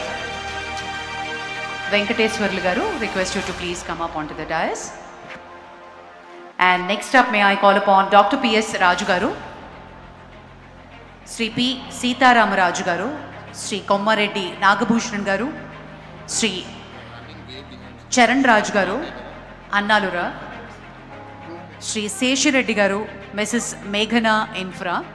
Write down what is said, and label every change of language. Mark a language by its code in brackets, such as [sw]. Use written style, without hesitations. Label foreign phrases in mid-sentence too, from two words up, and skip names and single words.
[en] Venkateswarlu garu, request you to please come up onto the dais. And next up, may I call upon Dr. P.S. Raju garu, Sri P. Sitaram Raju garu, Sri Kommareddy Nagabhushan garu, Sri Charan Raj garu, Annalura, శ్రీ శేషిరెడ్డి గారు, మిసెస్ మేఘనా ఇన్ఫ్రా,